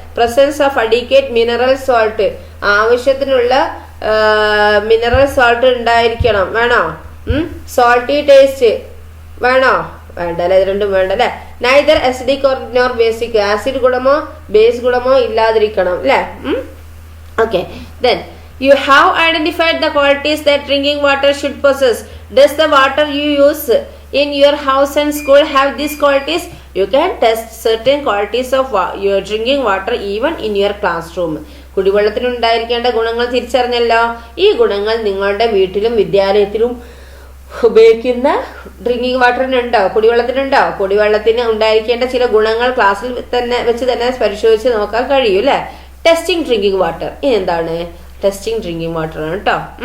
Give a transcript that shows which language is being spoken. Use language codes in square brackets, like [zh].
[en] presence of adequate mineral salt, [ml] ആവശ്യത്തിനുള്ള mineral salt ഉണ്ടായിരിക്കണം വേണോ. സോൾട്ടി ടേസ്റ്റ് വേണോ, വേണ്ട അല്ലെ, ഇത് രണ്ടും വേണ്ട അല്ലെ. [en] neither acidic or nor basic, [ml] acid ഗുണമോ base ഗുണമോ ഇല്ലാതിരിക്കണം അല്ലെ. [en] Okay, then you have identified the qualities that drinking water should possess. Does the water you use in your house and school have these qualities? You can test certain qualities of your drinking water even in your classroom. [ml] കുടിവെള്ളത്തിന് ഉണ്ടായിരിക്കേണ്ട ഗുണങ്ങൾ തിരിച്ചറിഞ്ഞല്ലോ. ഈ ഗുണങ്ങൾ നിങ്ങളുടെ വീട്ടിലും വിദ്യാലയത്തിലും ഉപയോഗിക്കുന്ന drinking വാട്ടറിനുണ്ടോ, കുടിവെള്ളത്തിനുണ്ടോ? കുടിവെള്ളത്തിന് ഉണ്ടായിരിക്കേണ്ട ചില ഗുണങ്ങൾ ക്ലാസ്സിൽ വെച്ച് തന്നെ പരിശോധിച്ച് നോക്കാൻ കഴിയും അല്ലെ. ടെസ്റ്റിംഗ് ഡ്രിങ്കിങ് വാട്ടർ, ഇനി എന്താണ് ടെസ്റ്റിംഗ് ഡ്രിങ്കിങ് വാട്ടർ ആണ് കേട്ടോ.